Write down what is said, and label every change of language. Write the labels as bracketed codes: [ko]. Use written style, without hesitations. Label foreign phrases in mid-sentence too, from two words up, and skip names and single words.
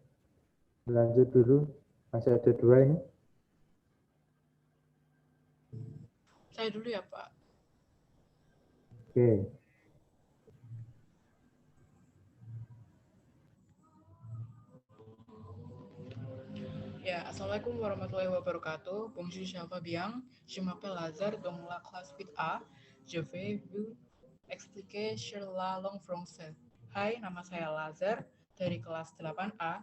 [id] Lanjut dulu. Masih ada 2 ini. Saya dulu ya, Pak. Oke. Ya, [ar] السلام عليكم ورحمة الله وبركاته. [fr] Bonjour, je vais bien. Je m'appelle Lazare dans la classe 8A. Je vais vous expliquer sur la langue française. [id] Hai, nama saya Lazare dari kelas 8A.